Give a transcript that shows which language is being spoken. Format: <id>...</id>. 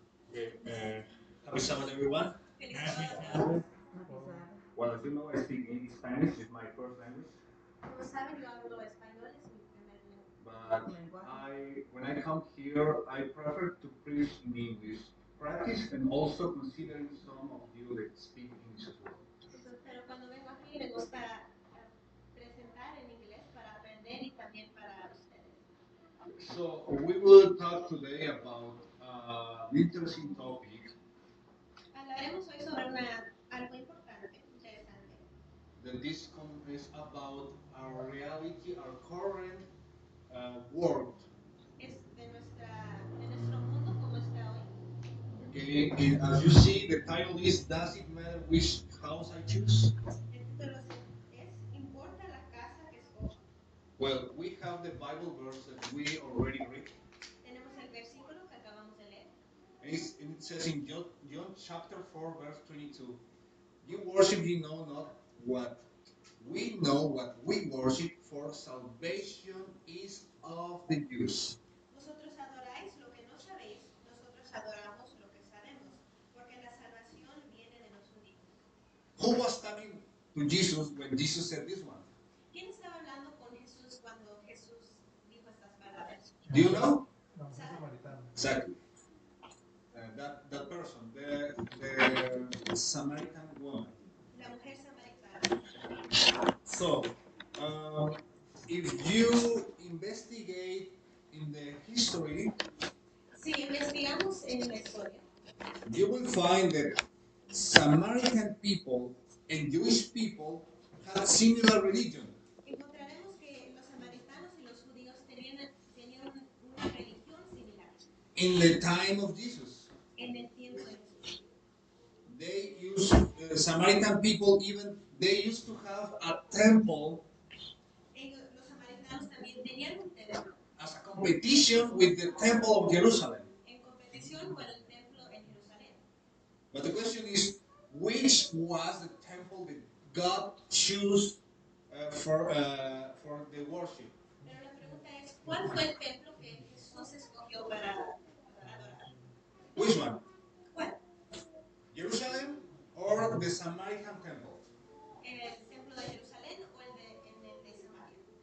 <en>Okay, happy Sabbath, everyone. Happy Sabbath. Well, as you know, I speak in Spanish. It's my first language.</en> <es>Como saben, yo hablo español, es mi primer lengua.</es> <en>But when I come here, I prefer to preach in English, practice, and also considering some of you that speak English as well.</en> <es>Pero cuando vengo aquí me gusta presentar en inglés para aprender y también para ustedes.</es> <en>So we will talk today about an interesting topic</en> <es>Hablaremos hoy sobre algo importante, interesante.</es> <en>that this is about our reality, our current world.</en> <es>Es de nuestro mundo como está hoy.</es> <en>Okay, and as you see, the title is "Does it matter which house I choose?"</en> <es>El título es ¿Importa la casa que escojo?</es> <en>Well, we have the Bible verse that we already read.</en> <es>Tenemos el versículo que acabamos de leer.</es> <en>And it says in John chapter 4, verse 22, "You worship, you know not what we know, what we worship, for salvation is of the Jews."</en> <es>Vosotros adoráis lo que no sabéis, nosotros adoramos lo que sabemos, porque la salvación viene de los judíos.</es> <en>Who was talking to Jesus when Jesus said this one?</en> <es>¿Quién estaba hablando con Jesús cuando Jesús dijo estas palabras?</es> <en>Do you know?</en> <es>La mujer ¿Saben? samaritana.</es> <en>Exactly. That person, the Samaritan woman.</en> <es>La mujer samaritana.</es> <en>So, if you investigate in the history,</en> <es>Si investigamos en la historia,</es> <en>you will find that Samaritan people and Jewish people had similar religion.</en> <es>encontraremos que los samaritanos y los judíos tenían una religión similar</es> <en>In the time of Jesus,</en> <es>en el tiempo de Jesús.</es> <en>they used Samaritan people even they used to have a temple</en> <es>Los samaritanos también tenían un templo</es> <en>as a competition with the temple of Jerusalem.</en> <es>en competición con el templo en Jerusalén.</es> <en>But the question is, which was the temple that God chose for the worship?</en> <es>Pero la pregunta es, ¿cuál fue el templo que Jesús escogió para adorar?</es> <en>Which one?</en> <es>¿Cuál?</es> <en>Jerusalem or the Samaritan temple?</en> <es>¿El templo de Jerusalén o en el de Samaria?</es>